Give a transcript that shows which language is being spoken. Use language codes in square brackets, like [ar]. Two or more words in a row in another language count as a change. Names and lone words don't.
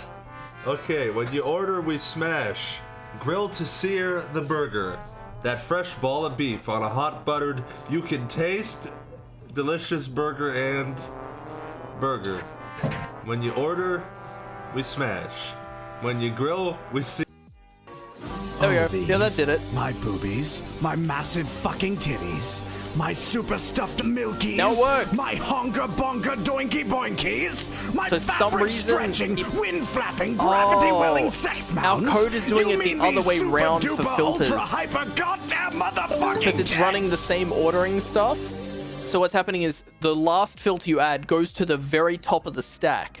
[en] Okay, when you order we smash grill to sear the burger, that fresh ball of beef on a hot buttered you can taste delicious burger and burger. When you order we smash. When you grill we sear. There we go. Yeah, that did it. My boobies, my massive fucking titties, my super stuffed milkies, Now it works. my honga bonga doinky boinkies, my For some fabric reason, stretching, wind flapping, gravity welling sex Our mounds. code is doing it the other way round for filters. Ultra hyper goddamn motherfucking Because it's running the same ordering stuff. So what's happening is the last filter you add goes to the very top of the stack.